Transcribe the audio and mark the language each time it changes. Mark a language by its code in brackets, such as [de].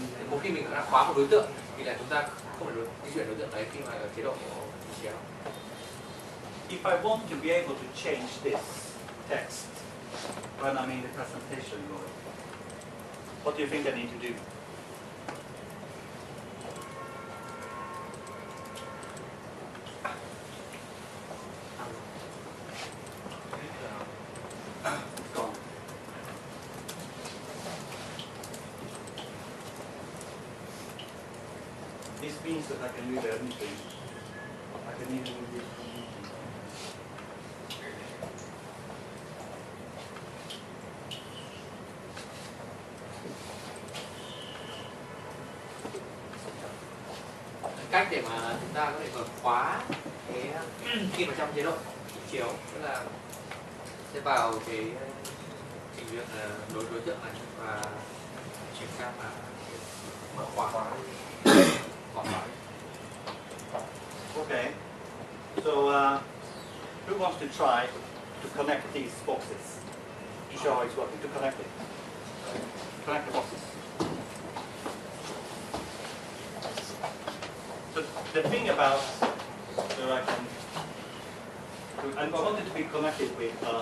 [vi] Một khi mình đã khóa một đối tượng thì là chúng ta không phải di chuyển đối tượng đấy khi mà ở chế độ chiếu. [en] If I want to be able to change this text when I'm in the presentation mode, what do you think I need to do? It's gone. means that I can move anything. I can even move it. [vi] Cách để mà chúng ta có thể mở khóa cái khi mà trong chế độ chiếu, tức là sẽ vào cái trình duyệt đối tượng này và chuyển sang là mở khóa bỏ khóa. [en] Okay. So who wants to try to connect these boxes? Show how it's working. To connect it. Connect the boxes. So the thing about so I can, and I want it to be connected with.